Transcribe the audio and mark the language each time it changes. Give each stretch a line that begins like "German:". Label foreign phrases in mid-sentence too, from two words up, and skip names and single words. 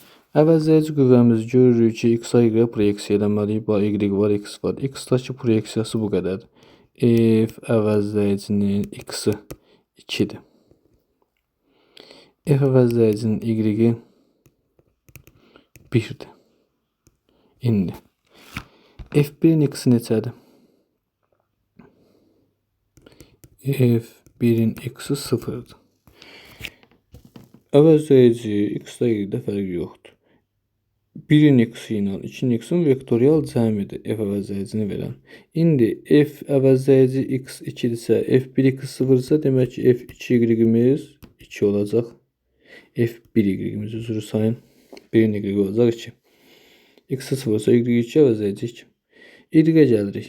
Azerbaijani: Əvəzləyici qüvvəmizi görürük ki, x-a y proyeksiya eləməliyik. Bax, y var, x var. X-dakı proyeksiyası bu qədərdir. F əvəzləyicinin x-i 2-dir. F əvəzləyicinin y-i 1-dir. İndi F1-in x-i neçədir? F1-in x-i 0-dır. Əvəzləyici x-da y-də fərqi yoxdur. 1-in x-i ilə 2-in x-in vektorial cəmidir f əvəzləyicini verən. İndi f əvəzləyici x 2-dirsə, f1 x 0-dırsa, demək ki, f2 y-imiz 2 olacaq. f1 y-imiz üzrü sayın. 1-in y olacaq 2. x 0-dırsa y2 əvəzləyici 2. Y-ə gəlirik.